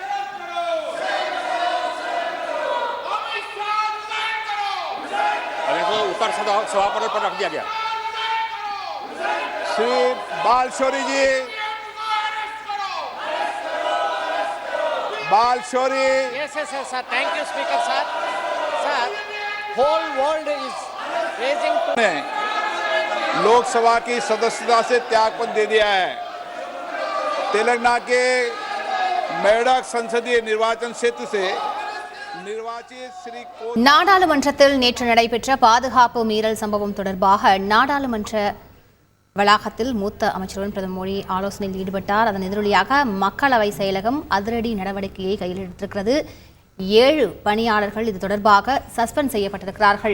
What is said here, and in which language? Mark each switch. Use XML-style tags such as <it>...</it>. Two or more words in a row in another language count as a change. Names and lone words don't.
<hi>उत्तर सभा पटल पर रख दिया गया। श्री बालशौरी जी, बालशौरी।</hi> <en>Yes, sir. Thank you, Speaker, sir. Sir, whole world is raising.</en> <hi>लोकसभा की सदस्यता से त्यागपत्र दे दिया है। तेलंगाना के मेडक संसदीय निर्वाचन क्षेत्र से निर्वाचित श्री</hi> <ta>நாடாளுமன்றத்தில் நேற்று நடைபெற்ற பாதுகாப்பு மீறல் சம்பவம் தொடர்பாக நாடாளுமன்ற வளாகத்தில் மூத்த அமைச்சருடன் பிரதமர் மோடி ஆலோசனையில் ஈடுபட்டார். அதன் எதிரொலியாக மக்களவை செயலகம் அதிரடி நடவடிக்கையை கையில் எடுத்திருக்கிறது. 7 பணியாளர்கள் இது தொடர்பாக சஸ்பெண்ட் செய்யப்பட்டிருக்கிறார்கள்.</ta>